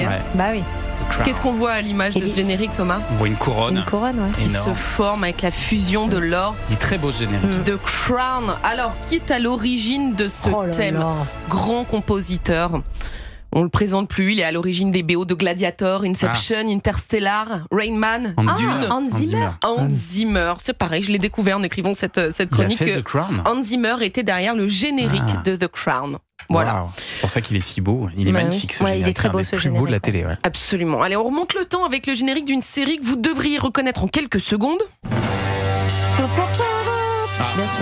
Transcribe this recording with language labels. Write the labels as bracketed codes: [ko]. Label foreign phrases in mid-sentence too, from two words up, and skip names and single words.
[fr] y est. Ouais. Bah oui. The Crown. Qu'est-ce qu'on voit à l'image de ce générique, Thomas? On voit une couronne. Une couronne, ouais. Qui Énorme. se forme avec la fusion de l'or. Il est très beau ce générique. The Crown. Alors, qui est à l'origine de ce Oh là thème? là. Grand compositeur. On le présente plus, il est à l'origine des BO de Gladiator, Inception, Interstellar, Rain Man, Hans Dune. Zimmer. Hans Zimmer. Hans Zimmer. C'est pareil, je l'ai découvert en écrivant cette Il a chronique. fait The Crown. Hans Zimmer était derrière le générique Ah. de The Crown. Voilà. Wow. C'est pour ça qu'il est si beau. Il est Bah magnifique ce oui. Ouais, il générique. est très beau, C'est un des ce plus beaux de la générique, télé. Ouais. Absolument. Allez, on remonte le temps avec le générique d'une série que vous devriez reconnaître en quelques secondes. Bien sûr.